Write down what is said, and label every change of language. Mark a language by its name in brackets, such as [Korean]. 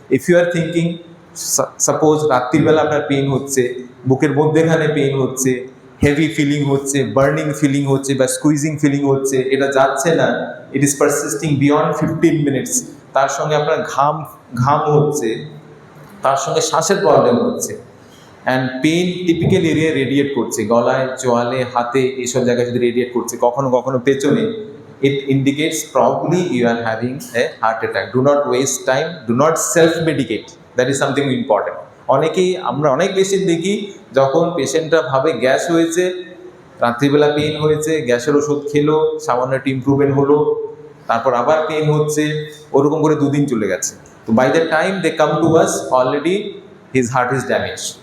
[Bangla] If you are thinking, suppose রাত্রিবেলা আপনার pain হচ্ছে, বুকের মধ্যেখানে পেইন হচ্ছে, হেভি ফিলিং হচ্ছে, বার্নিং ফিলিং হচ্ছে, বা স্কুইজিং ফিলিং হচ্ছে, এটা যাচ্ছে না, [English] it is persisting beyond 15 minutes, [Bangla] তার সঙ্গে আপনার ঘাম হচ্ছে, তার সঙ্গে শ্বাসের প্রবলেম হচ্ছে, and pain typical area radiate করছে, গলায়, চোয়ালে, হাতে, এইসব জায়গায় যদি রেডিয়েট করছে, কখনো কখনো পেছনে, [English] it indicates probably you are having a heart attack. Do not waste time, do not self-medicate. That is something important. [Bangla] আমরা অনেক পেশেন্ট দেখি, যখন পেশেন্টরা ভাবে গ্যাস হয়েছে, রাত্রিবেলা পেইন হয়েছে, গ্যাসের ওষুধ খেলো, সামান্য একটু ইম্প্রুভমেন্ট হলো, তারপর আবার পেইন হচ্ছে, ওরকম করে 2 দিন চলে গেছে। [English] তো by the time they come to us, already his heart is damage.